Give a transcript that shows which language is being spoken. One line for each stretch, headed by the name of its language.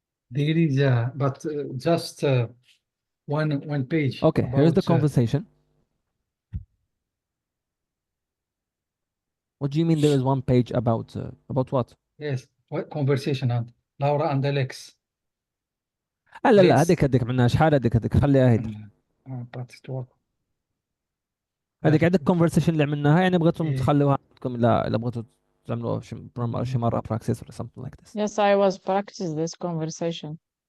English: There is but just one page. Okay, here's the about, conversation. What do you mean there is one page about what? Yes, what conversation and Laura and Alex.
Arabic: لا
English: Let's-
Arabic: هذيك عملناها شحال هذيك خليها هيدي.
English: but it work.
Arabic: هذيك عندك كونفرسيشن اللي عملناها يعني بغيتم إيه. تخلوها عندكم الا بغيتوا تعملوها شي مرة براكسيس ولا
English: something like this. Yes, I was practice this conversation.